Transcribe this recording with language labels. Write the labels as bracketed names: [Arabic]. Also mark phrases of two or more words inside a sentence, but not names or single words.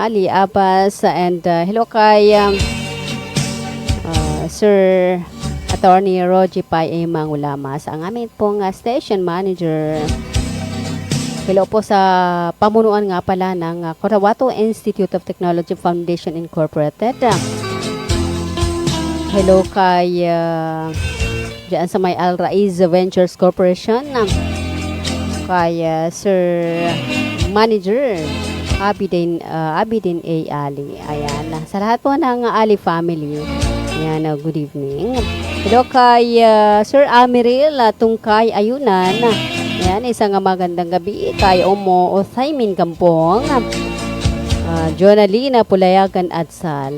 [Filipino] Ali Abbas, [English] and hello [Filipino] kay Sir Attorney Roji Pai Mangulamas, ang aming pong station manager. Hello po sa pamunuan nga pala ng Cotabato Institute of Technology Foundation Incorporated. Hello kay diyan sa may Al Raiz Ventures Corporation. Kay Sir Manager Abidin A. Ali. Ayan. Sa lahat po ng Ali family. Ayan, [English] good evening. [Filipino] Hello kay Sir Amiril Tungkay Ayunan. Ayan, isang magandang gabi kay Omo Othaymin Kampong. Jonalina Pulayagan Adsal.